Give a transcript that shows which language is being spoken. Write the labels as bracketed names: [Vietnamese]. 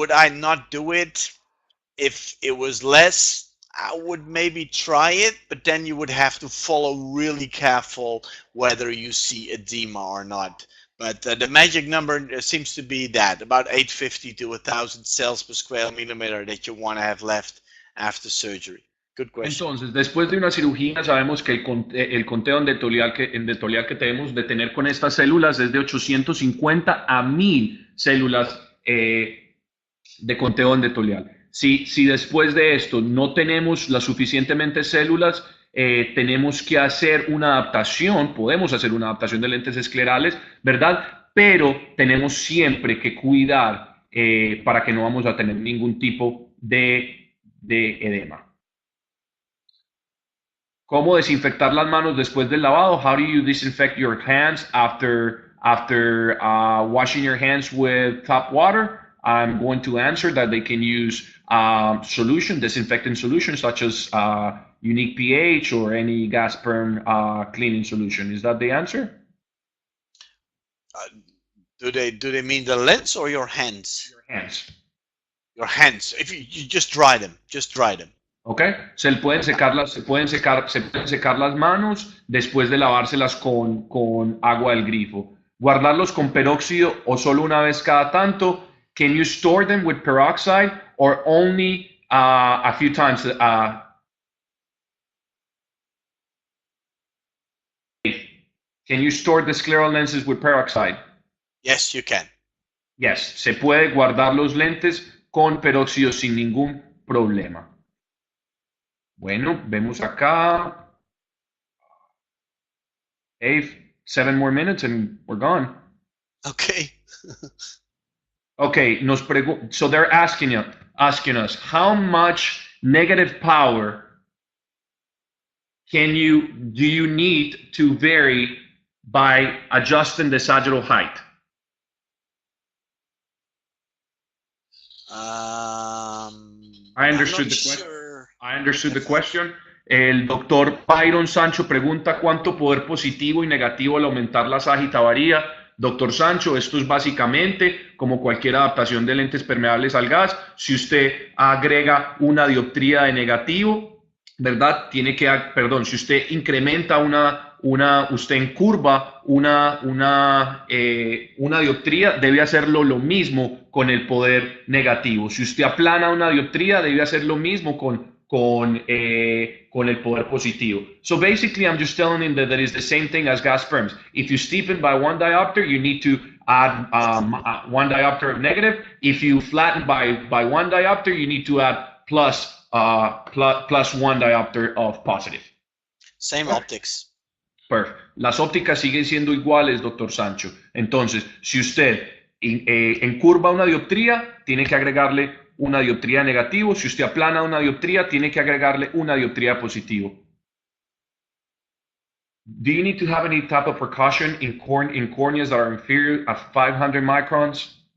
[English] Would I not do it? If it was less, I would maybe try it, but then you would have to follow really careful whether you see edema or not. But the magic number seems to be that, about 850 to 1,000 cells per square millimeter that you want to have left after surgery. Good question. [Spanish] Entonces, después de una cirugía, sabemos que el conteo endotelial que debemos de tener con estas células es de 850 a 1000 células de conteo endotelial. Si después de esto no tenemos las suficientemente células, tenemos que hacer una adaptación, podemos hacer una adaptación de lentes esclerales, ¿verdad? Pero tenemos siempre que cuidar para que no vamos a tener ningún tipo de edema. ¿Cómo desinfectar las manos después del lavado? [English] How do you disinfect your hands after washing your hands with tap water? I'm going to answer that they can use disinfectant solutions such as unique pH or any gas perm cleaning solution. Is that the answer? Do they mean the lens or your hands? Your hands. Your hands. If you just dry them, ¿Ok? [Spanish] Se pueden secar las manos después de lavárselas con agua del grifo. Guardarlos con peróxido o solo una vez cada tanto. [English] Can you store them with peroxide or only a few times? Can you store the scleral lenses with peroxide? Yes, you can. Yes, [Spanish] se puede guardar los lentes con peróxido sin ningún problema. Bueno, vemos acá. [English] 7 more minutes and we're gone. Okay. Okay, so they're asking us how much negative power do you need to vary by adjusting the sagittal height? I understood the question. I understood the question. [Spanish] El doctor Byron Sancho pregunta cuánto poder positivo y negativo al aumentar la ságita varía. Doctor Sancho, esto es básicamente como cualquier adaptación de lentes permeables al gas. Si usted agrega una dioptría de negativo, ¿verdad? Si usted incrementa usted encurva una dioptría, debe hacerlo lo mismo con el poder negativo. Si usted aplana una dioptría, debe hacer lo mismo con el poder positivo. [English] So basically, I'm just telling him that is the same thing as gas perms. If you steepen by 1 diopter, you need to add 1 diopter of negative. If you flatten by 1 diopter, you need to add plus 1 diopter of positive. Same optics. Perfect. [Spanish] Las ópticas siguen siendo iguales, doctor Sancho. Entonces, si usted encurva una dioptría, tiene que agregarle una dioptría negativo. Si usted aplana una dioptría, tiene que agregarle una dioptría positivo. [English] Do you need to have any type of precaution in corneas that are inferior at 500 microns?